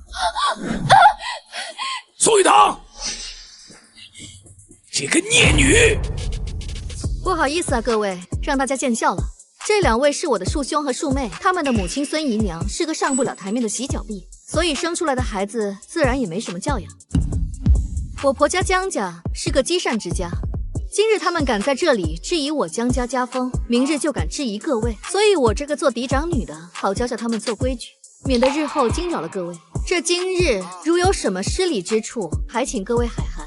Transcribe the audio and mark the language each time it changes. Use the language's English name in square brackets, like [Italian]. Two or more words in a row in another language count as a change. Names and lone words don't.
[Chinese] 宋雨堂，這個孽女！不好意思啊，各位，讓大家見笑了。這兩位是我的庶兄和庶妹，他們的母親孫姨娘是個上不了台面的洗腳婢，所以生出來的孩子自然也沒什麼教養。我婆家江家是個積善之家，今日他們敢在這裡質疑我江家家風，明日就敢質疑各位，所以我這個做嫡長女的，好教教他們做規矩，免得日後驚擾了各位。這今日如有什麼失禮之處，還請各位海涵。